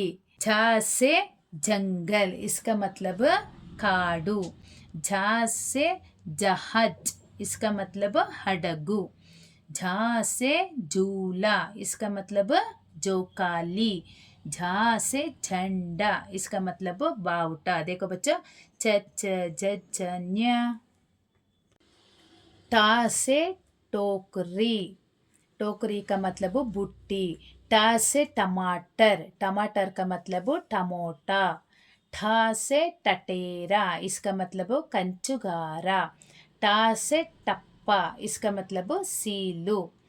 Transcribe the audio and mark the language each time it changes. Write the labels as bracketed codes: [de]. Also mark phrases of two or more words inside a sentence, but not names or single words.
[hi] छा से जंगल, इसका मतलब काडू. झा से जहाज, इसका मतलब हडगु. झा से झूला, इसका मतलब जोकाली. झा से झंडा, इसका मतलब बावटा. देखो बच्चों, च च ज ज ञ. टा से टोकरी, टोकरी का मतलब बुट्टी. टा से टमाटर, टमाटर का मतलब टमोटा. ठा से टटेरा, इसका मतलब कंचुगारा. टा से टप्पा, इसका मतलब सीलू.